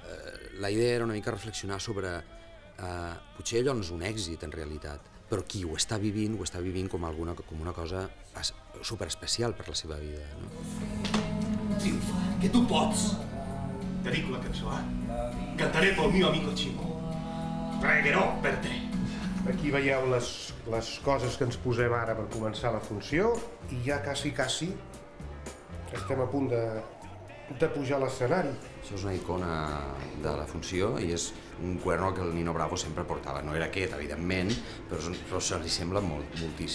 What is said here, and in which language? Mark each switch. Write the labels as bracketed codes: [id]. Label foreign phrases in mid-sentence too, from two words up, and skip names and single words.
[ca] La idea era una mica reflexionar sobre potser allò no és un èxit en realitat, però qui ho està vivint com una cosa superespecial per la seva vida. Triomfa, que tu pots! Te dic la cançó, Cantaré pel mio amico Chimo. [it] Pregherò per te. [ca] Aquí veieu les coses que ens posem ara per començar la funció i ja quasi estem a punt de pujar a l'escenari. Això és una icona de la funció i és un cuerno que el Nino Bravo sempre portava. No era aquest, evidentment, però se li sembla moltíssim.